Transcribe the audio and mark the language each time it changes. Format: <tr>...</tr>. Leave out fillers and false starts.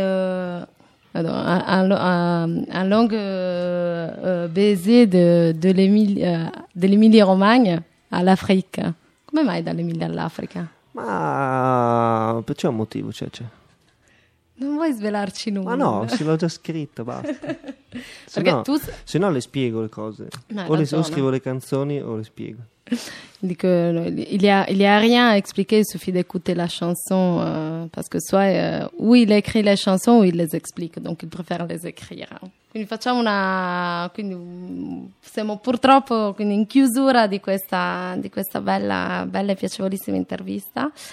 <fr>un long baiser de l'Emilie-Romagne à l'Afrique.</fr> <it>Come mai dall'Emilia all'Africa? Ma perché c'è un motivo, Cece? Non vuoi svelarci nulla? Ma no, se l'ho già scritto, basta. Se perché no, tu... Se no le spiego le cose. No, o scrivo le canzoni o le spiego.</it> <fr>Dico, il y a rien à expliquer, il suffit d'écouter la chanson. Parce que soit ou il écrit les chansons ou il les explique. Donc il préfère les écrire.</fr> <it>Hein. Quindi facciamo una... Quindi siamo purtroppo quindi in chiusura di questa bella, bella e piacevolissima intervista.</it>